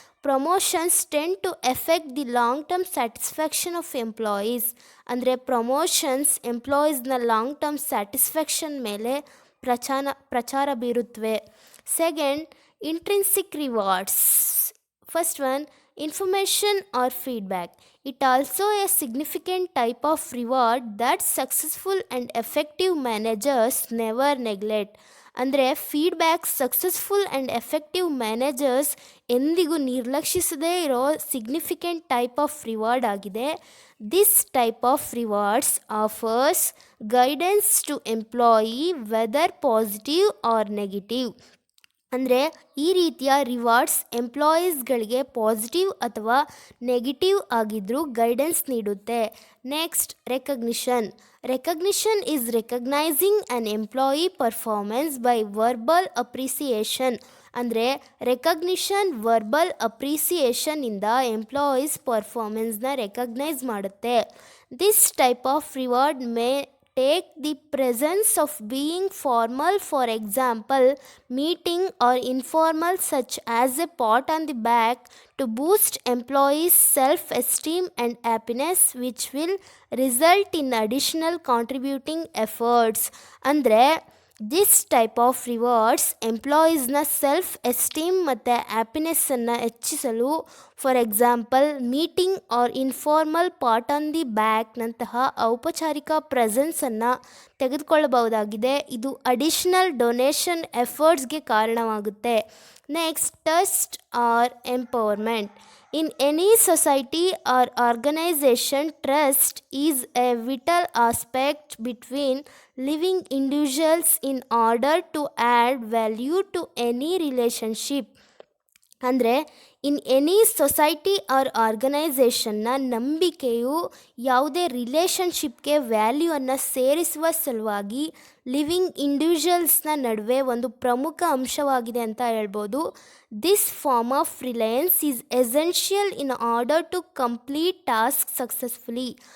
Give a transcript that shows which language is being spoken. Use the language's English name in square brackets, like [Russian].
[English] Promotions tend to effect the long term satisfaction of employees. [Kannada] ಅಂದರೆ promotions ಎಂಪ್ಲಾಯೀಸ್ನ long term satisfaction ಮೇಲೆ ಪ್ರಚಾರ ಬೀರುತ್ತವೆ. [English] Second, intrinsic rewards. First one, information or feedback. It also a significant type of reward that successful and effective managers never neglect. [Kannada] ಅಂದರೆ feedback successful and effective managers ಎಂದಿಗೂ ನಿರ್ಲಕ್ಷಿಸದೇ ಇರೋ significant type of reward ಆಗಿದೆ. [English] This type of rewards offers guidance to employee whether positive or negative. [Kannada] ಅಂದರೆ ಈ ರೀತಿಯ rewards ಎಂಪ್ಲಾಯೀಸ್ಗಳಿಗೆ positive ಅಥವಾ negative ಆಗಿದ್ದರೂ guidance ನೀಡುತ್ತೆ. [English] Next, recognition. Recognition is recognising an employee performance by verbal appreciation. [Kannada] ಅಂದರೆ recognition verbal ಅಪ್ರಿಸಿಯೇಷನಿಂದ employees ಪರ್ಫಾರ್ಮೆನ್ಸ್ನ recognise ಮಾಡುತ್ತೆ. [English] This type of reward may take the presence of being formal, for example meeting, or informal such as a pat on the back, to boost employees self-esteem and happiness, which will result in additional contributing efforts. [Kannada] ಅಂದರೆ [English] this type of rewards [Kannada] ಎಂಪ್ಲಾಯೀಸ್ನ self esteem ಮತ್ತು ಹ್ಯಾಪಿನೆಸ್ಸನ್ನು ಹೆಚ್ಚಿಸಲು, [English] for example meeting or informal [Kannada] part on the ಬ್ಯಾಕ್ನಂತಹ ಔಪಚಾರಿಕ ಪ್ರೆಸೆನ್ಸನ್ನು ತೆಗೆದುಕೊಳ್ಳಬಹುದಾಗಿದೆ. ಇದು additional donation ಎಫರ್ಟ್ಸ್ಗೆ ಕಾರಣವಾಗುತ್ತೆ. [English] Next, trust or empowerment. In any society or organization, trust is a vital aspect between living individuals in order to add value to any relationship. [Kannada] ಅಂದರೆ [English] in any society or [Kannada] ಆರ್ಗನೈಸೇಷನ್ನ ನಂಬಿಕೆಯು ಯಾವುದೇ ರಿಲೇಷನ್ಶಿಪ್ಗೆ ವ್ಯಾಲ್ಯೂವನ್ನು ಸೇರಿಸುವ ಸಲುವಾಗಿ living ಇಂಡಿವಿಜುವಲ್ಸ್ನ ನಡುವೆ ಒಂದು ಪ್ರಮುಖ ಅಂಶವಾಗಿದೆ ಅಂತ ಹೇಳ್ಬೋದು. [English] This form of reliance is essential in order to complete task successfully.